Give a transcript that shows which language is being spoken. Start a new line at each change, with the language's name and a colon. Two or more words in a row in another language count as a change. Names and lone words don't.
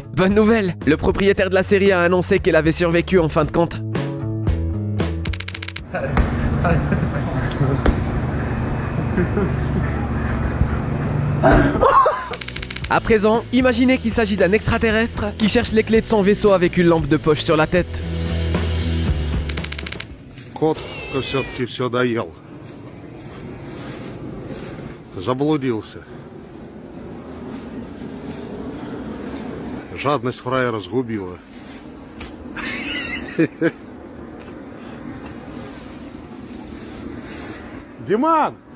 French: Bonne nouvelle, le propriétaire de la série a annoncé qu'elle avait survécu en fin de compte. À présent, imaginez qu'il s'agit d'un extraterrestre qui cherche les clés de son vaisseau avec une lampe de poche sur la tête.
Russian: Кот все-таки все доел. Заблудился. Жадность фраера сгубила. Диман!